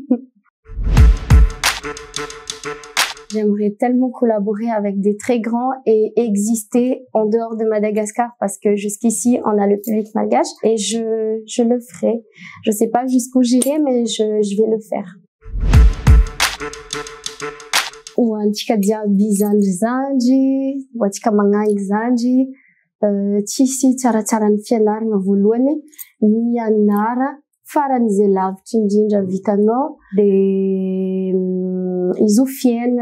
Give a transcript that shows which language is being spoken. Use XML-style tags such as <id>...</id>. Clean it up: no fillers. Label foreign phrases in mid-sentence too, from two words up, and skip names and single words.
<fr>J'aimerais tellement collaborer avec des très grands et exister en dehors de Madagascar parce que jusqu'ici, on a le public malgache et je le ferai. Je sais pas jusqu'où j'irai, mais je vais le faire.</fr> <mg>Antsika jiaby zandy, antsika magnahy zandy, tsisy tsaratsara ny fianarana voalohany, mianara faran'izay lavitra indrindra vitanao de izy io fiainana</mg>